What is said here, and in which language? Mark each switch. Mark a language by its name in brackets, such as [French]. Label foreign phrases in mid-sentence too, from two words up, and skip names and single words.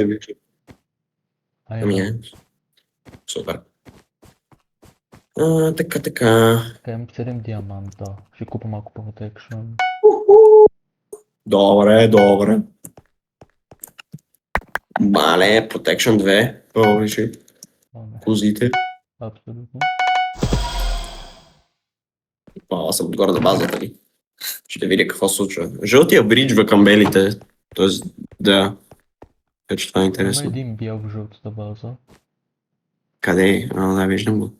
[Bulgarian] не виждам. Ами Една. Супер. Така. Така имам 7 диаманта. Ще купа малко protection. Добре. Мале, [English] Protection 2. Holy shit. [Bulgarian] Не, Козите. абсолютно. Аз съм отгоре на базата ли. Ще видя какво се случва. Жълтия бриджва към белите. Тоест, да. Така че това е Има интересно. един бял в жълтата база. Къде е? Да, виждам го.